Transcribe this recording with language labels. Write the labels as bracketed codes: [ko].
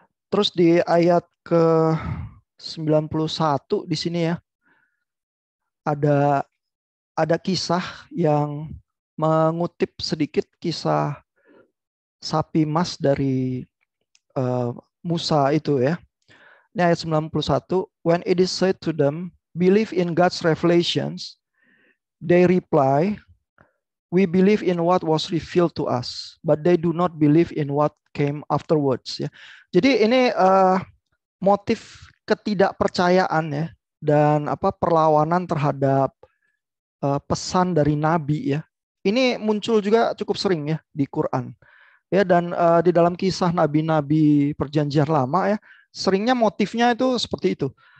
[id] Terus di ayat ke 91 di sini ya, ada ada kisah yang mengutip sedikit kisah sapi emas dari eh, Musa itu ya. Ini ayat 91. [en] When it is said to them, believe in God's revelations, they reply, we believe in what was revealed to us, but they do not believe in what came afterwards. [id] Ya. Jadi ini motif ketidakpercayaan ya, dan perlawanan terhadap pesan dari Nabi ya. Ini muncul juga cukup sering ya di Quran. Ya, dan di dalam kisah nabi-nabi perjanjian lama ya, seringnya motifnya itu seperti itu.